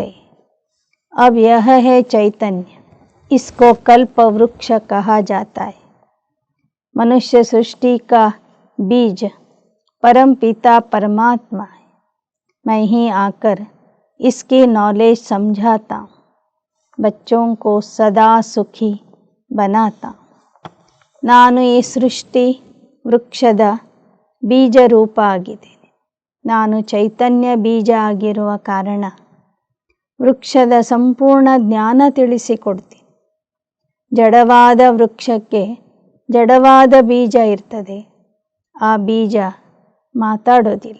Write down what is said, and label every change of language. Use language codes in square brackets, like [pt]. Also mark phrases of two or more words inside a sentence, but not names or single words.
[hi] अब यह है चैतन्य, इसको कल्प वृक्ष कहा जाता है. मनुष्य सृष्टि का बीज परम पिता परमात्मा है. मैं ही आकर इसकी नॉलेज समझाता हूँ, बच्चों को सदा सुखी बनाता हूँ. [kn] ನಾನು ಈ ಸೃಷ್ಟಿ ವೃಕ್ಷದ ಬೀಜ ರೂಪ ಆಗಿದ್ದೇನೆ. ನಾನು ಚೈತನ್ಯ ಬೀಜ ಆಗಿರುವ ಕಾರಣ ವೃಕ್ಷದ ಸಂಪೂರ್ಣ ಜ್ಞಾನ ತಿಳಿಸಿಕೊಡ್ತೀನಿ. ಜಡವಾದ ವೃಕ್ಷಕ್ಕೆ ಜಡವಾದ ಬೀಜ ಇರ್ತದೆ, ಆ ಬೀಜ ಮಾತಾಡೋದಿಲ್ಲ.